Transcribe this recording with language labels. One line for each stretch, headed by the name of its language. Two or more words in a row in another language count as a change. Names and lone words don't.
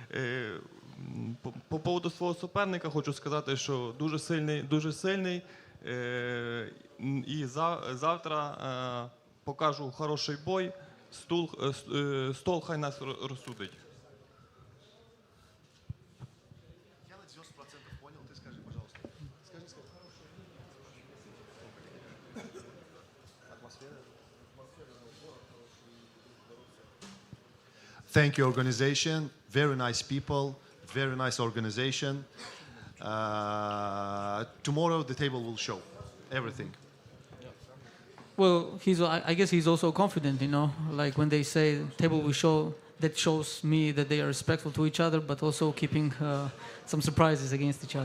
Ukrainian: По поводу свого суперника хочу сказати, що дуже сильний, і завтра покажу хороший бой. Стол хай нас розсудить.
Russian: Я на 90% понял, ты скажи, пожалуйста. Скажи. Атмосфера.
English: Thank you, organization. Very nice people. Very nice organization. Tomorrow the table will show everything. Well, I guess he's also confident, like when they say table will show, that shows me that they are respectful to each other, but also keeping some surprises against each other.